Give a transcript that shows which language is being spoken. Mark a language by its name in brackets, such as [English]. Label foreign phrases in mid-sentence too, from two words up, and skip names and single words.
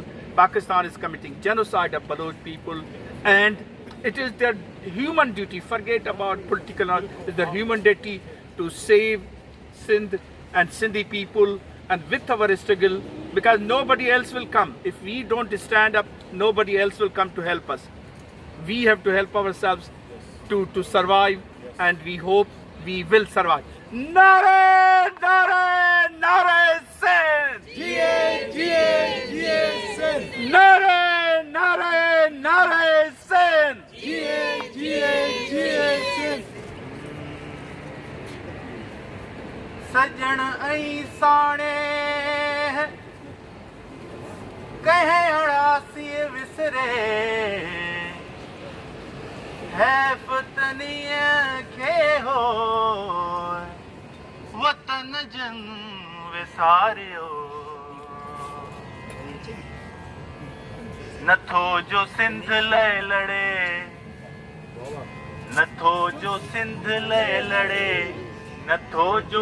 [English] Pakistan is committing genocide of Baloch people. And it is their human duty, forget about political, it's their human duty to save Sindh and Sindhi people and with our struggle, because nobody else will come. If we don't stand up, nobody else will come to help us. We have to help ourselves to survive, and we hope we will survive. [Sindhi] Nare, nare, nare, Sindh! Sindh! Nare, nare, nare, Sindh! Sindh! सजण ऐं साणे कंहिं अड़ासी विसरे हैफ़ तनीअ खे हो वतन जन विसारियो नथो जो सिंध लाइ लड़े नथो जो सिंध लाइ लड़े नथो जो